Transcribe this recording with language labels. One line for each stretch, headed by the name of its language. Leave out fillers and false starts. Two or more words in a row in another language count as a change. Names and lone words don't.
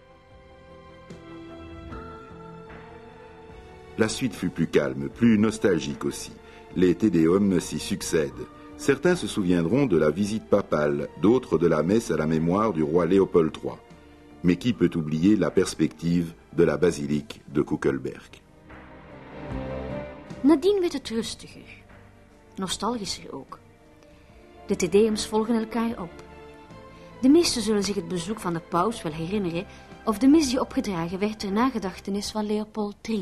French: La suite fut plus calme, plus nostalgique aussi. Les Tédéums s'y succèdent. Certains se souviendront de la visite papale, d'autres de la messe à la mémoire du roi Léopold III. Mais qui peut oublier la perspective de la basilique de Kuckelberg?
Dutch: Nadien werd het rustiger. Nostalgischer ook. De Tedeums volgen elkaar op. De meesten zullen zich het bezoek van de paus wel herinneren of de mis die opgedragen werd ter nagedachtenis van Leopold III.